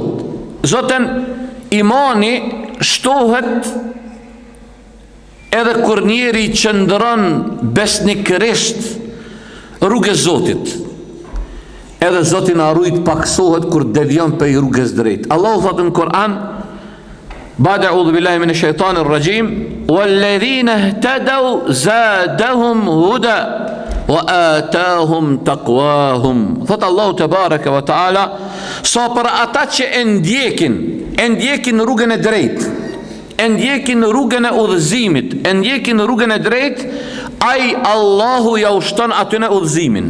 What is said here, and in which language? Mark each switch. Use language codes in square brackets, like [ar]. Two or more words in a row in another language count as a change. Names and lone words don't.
[sq] Zoten, imani shtohet edhe kur njeri qëndron besnikërisht rrugës Zotit. Edhe Zoti na rujt paksohet kur devion për rrugës drejt. Allahu thotë në Kur'an, [ar] بعد أعوذ بالله من الشيطان الرجيم، والذين اهتدوا زادهم هدى وآتاهم تقواهم. [sq] Thotë Allahu [ar] تبارك وتعالى, [sq] sa për ata që ndjekin rrugën e drejtë, ndjekin rrugën e udhëzimit, ndjekin rrugën e drejtë, ai Allahu ja ushton atyne udhëzimin.